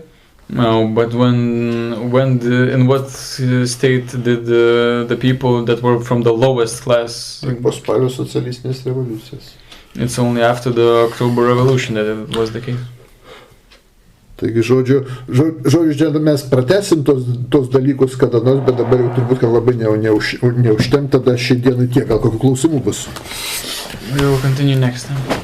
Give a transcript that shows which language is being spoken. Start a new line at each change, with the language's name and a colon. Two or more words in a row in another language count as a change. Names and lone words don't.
English: No, but in what state did the people that were from the lowest class?
Lithuanian: Po spalio socialistinės revoliucijos.
English: It's only after the October Revolution that it was the case.
Lithuanian: Taigi, žodžiu, mes pratesim tos dalykus kada nors, bet dabar jau turbūt, kad labai neužtenka, tada šiai dienai tiek, gal kokių klausimų bus.
English: We will continue next time.